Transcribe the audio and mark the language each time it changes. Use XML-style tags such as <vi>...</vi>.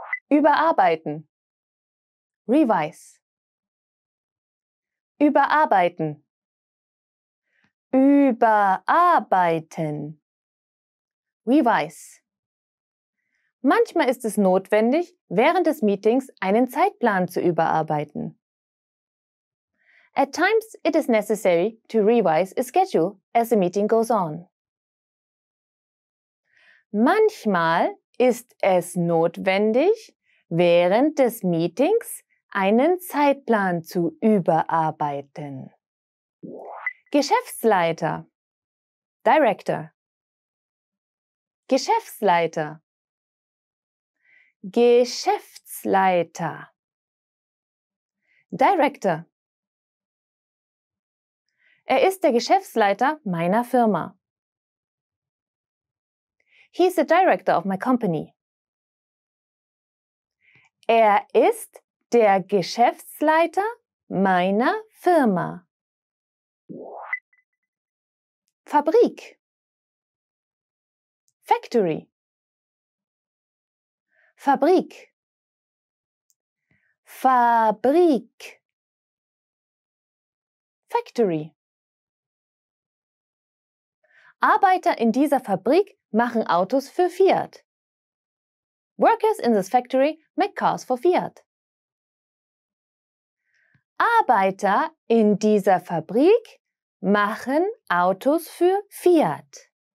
<de>Überarbeiten. Revise. Überarbeiten. Überarbeiten. Revise. Manchmal ist es notwendig, während des Meetings einen Zeitplan zu überarbeiten.</de> <en>At times it is necessary to revise a schedule as the meeting goes on.</en> <de>Manchmal ist es notwendig, während des Meetings einen Zeitplan zu überarbeiten. Geschäftsleiter. Director. Geschäftsleiter. Geschäftsleiter. Director. Er ist der Geschäftsleiter meiner Firma.</de> <en>He's the director of my company.</en> <de>Er ist der Geschäftsleiter meiner Firma. Fabrik.</de> <en>Factory.</en> <de>Fabrik. Fabrik.</de> <en>Factory.</en> <de>Arbeiter in dieser Fabrik machen Autos für Fiat.</de> <en>Workers in this factory make cars for Fiat.</en> <de>Arbeiter in dieser Fabrik machen Autos für Fiat.</de>